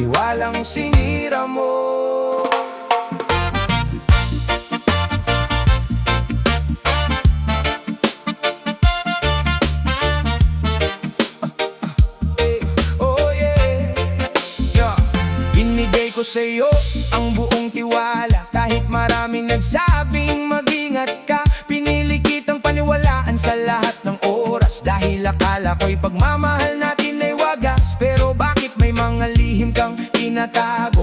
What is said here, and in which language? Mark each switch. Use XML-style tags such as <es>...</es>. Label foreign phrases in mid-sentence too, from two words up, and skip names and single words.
<tl>tiwalang sinira mo.</tl> <en>Oh yeah, yeah.</en> <tl>Binigay ko sa'yo ang buong tiwala, kahit maraming nagsabing mag-ingat ka. Pinili kitang paniwalaan sa lahat ng oras, dahil akala ko'y pagmamahal natin ay wagas. Pero bakit may mga lihim kang tinatago?</tl>